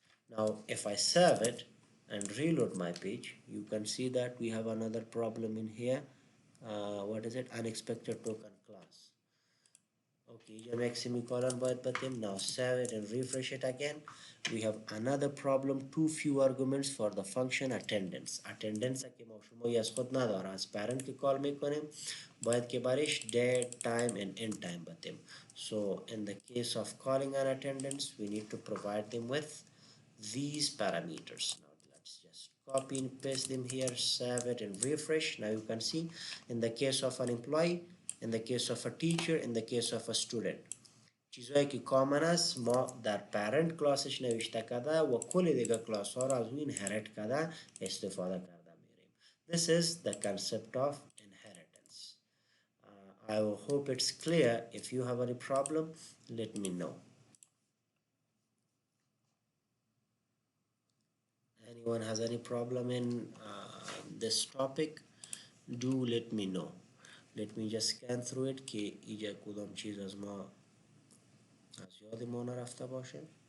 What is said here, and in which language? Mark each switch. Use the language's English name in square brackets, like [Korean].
[English] Now if I save it and reload my page, you can see that we have another problem in here. What is it? Unexpected token class. Okay, you make semicolon but then now save it and refresh it again. We have another problem, too few arguments for the function attendance. [Persian] Attendance که ما شما از خود نداره، از parent که call میکنیم باید که برش [English] date, time and end time [Persian] بدیم. [English] So in the case of calling an attendance, we need to provide them with these parameters. Now let's just copy and paste them here, save it and refresh. Now you can see in the case of an employee, in the case of a teacher, in the case of a student، [Persian] چیزهایی که کامن است ما در پرنت کلاسش نوشته کرده و کل دیگه کلاس ها را از اون inherit کرده استفاده کرده میریم. [English] This is the concept of inheritance. I hope it's clear. If you have any problem, let me know. Anyone has any problem in this topic, do let me know. Let me just scan through it [Persian] که اینجا کدام چیز از ما از یاد ما نرفته باشه.